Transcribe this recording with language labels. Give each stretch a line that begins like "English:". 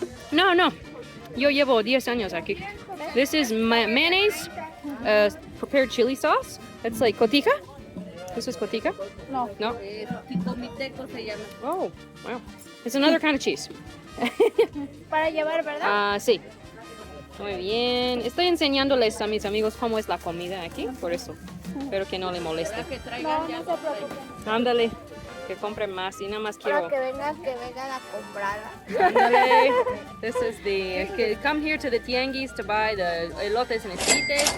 Spanish: No. Yo llevo 10 años aquí.
English: This is mayonnaise, prepared chili sauce. It's like cotija. This is cotija?
Spanish: No. No? Tico se llama.
English: Oh, wow. It's another kind of cheese.
Spanish: Para llevar, ¿verdad? Sí. Muy bien. Estoy enseñándoles a mis amigos cómo es la comida aquí, por eso. Espero que no le moleste. No se preocupen. Ándale, que compren más y nada más quiero... Para que vengan a comprarla. Ándale.
English: This is the... come here to the tianguis to buy the elotes and esquites.